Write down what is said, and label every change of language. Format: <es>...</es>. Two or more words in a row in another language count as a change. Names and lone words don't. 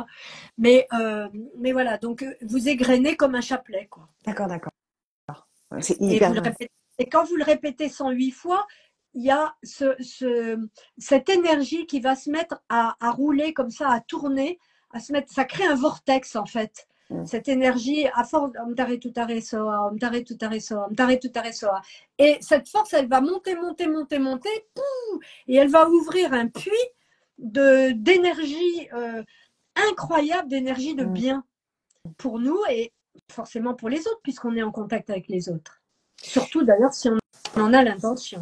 <fr>Mais voilà, donc vous égrenez comme un chapelet, quoi. D'accord. C'est hyper vrai. Et quand vous le répétez 108 fois, il y a cette énergie qui va se mettre à rouler comme ça, à tourner, ça crée un vortex en fait. Cette énergie à force</fr> <bo>ཨོཾ་ཏཱ་རེ་ཏུ་ཏཱ་རེ་སྭཱཧཱ། ཨོཾ་ཏཱ་རེ་ཏུ་ཏཱ་རེ་སྭཱཧཱ། ཨོཾ་ཏཱ་རེ་ཏུ་ཏཱ་རེ་སྭཱཧཱ.</bo> <fr>Et cette force, elle va monter, pouf, et elle va ouvrir un puits d'énergie incroyable, d'énergie de bien pour nous et forcément pour les autres, puisqu'on est en contact avec les autres. Surtout d'ailleurs si on en a l'intention.</fr>